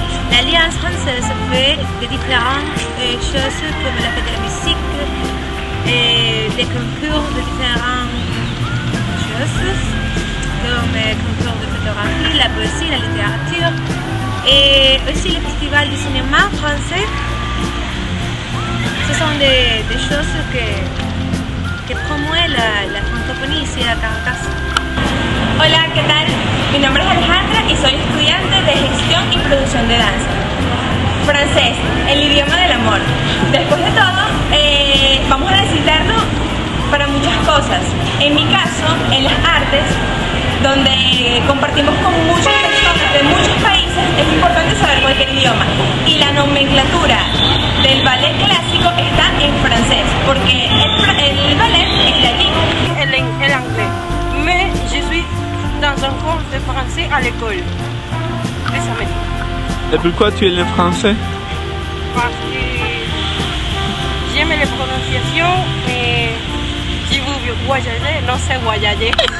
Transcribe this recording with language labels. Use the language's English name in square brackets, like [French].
[French] L'Alliance française fait de différentes choses comme la fête de la musique, et des concours de différentes choses, comme le concours de photographie, la poésie, la littérature, et aussi le festival du cinéma français. Ce sont des choses [Spanish] que promueven [French] la francophonie ici à Caracas. [Spanish] Hola, ¿qué tal? Mi nombre es Alejandra y soy estudiante de gestión y producción de danza. Francés, el idioma del amor. Después de todo, vamos a necesitarlo para muchas cosas. En mi caso, en las artes, donde compartimos con muchas personas de muchos países, es importante saber cualquier idioma. Y la nomenclatura del ballet clásico está en francés, porque el ballet es de allí. [French] El anglais. Mais je suis dans un cours de français à l'école. Le samedi. Et pourquoi tu es le français? Parce que j'aime les prononciations, mais si vous voyagez, non c'est voyager.